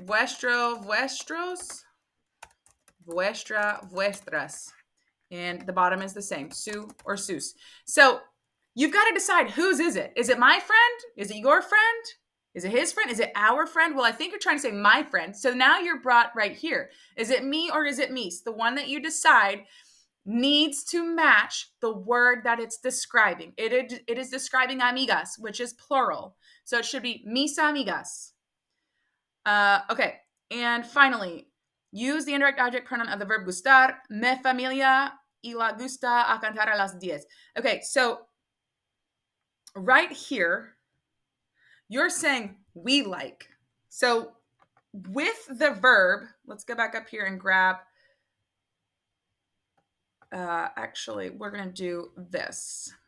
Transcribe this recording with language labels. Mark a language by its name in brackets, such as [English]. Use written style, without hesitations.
[Spanish] Vuestro, vuestros, vuestra, vuestras. [English] And the bottom is the same, su or sus. So you've got to decide whose is it? Is it my friend? Is it your friend? Is it his friend? Is it our friend? Well, I think you're trying to say my friend. So now you're brought right here. Is it me or is it mis? The one that you decide needs to match the word that it's describing. It is describing amigas, which is plural. So it should be [Spanish] mis amigas. [English] Okay. And finally, use the indirect object pronoun of the verb gustar. [Spanish] Me familia y la gusta a cantar a las 10. [English] Okay, so right here, you're saying we like. So with the verb, let's go back up here and grab, actually, we're going to do this.